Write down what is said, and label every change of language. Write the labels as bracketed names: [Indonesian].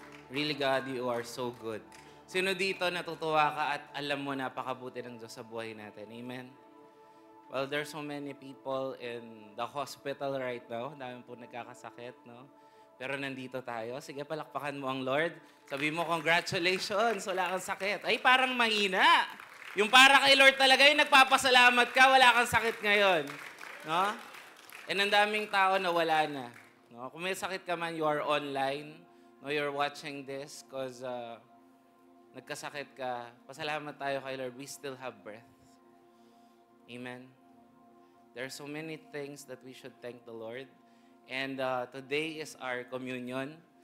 [English] Really, God, you are so good. [Filipino] Sino dito natutuwa ka at alam mo napakabuti ng Diyos sa buhay natin? Amen. [English] Well, there's so many people in the hospital right now. [Filipino] Dami po nagkakasakit, no? Pero nandito tayo. Sige, palakpakan mo ang Lord. Sabi mo, congratulations, wala kang sakit. Ay, parang mahina. Yung para kay Lord talaga, yung nagpapasalamat ka, wala kang sakit ngayon. No? And ang daming tao na wala na. No? Kung may sakit ka man, [English] you are online. No, you're watching this because [Filipino] nagkasakit ka. Pasalamat tayo kay Lord. [English] We still have breath. Amen. There are so many things that we should thank the Lord. And today is our communion.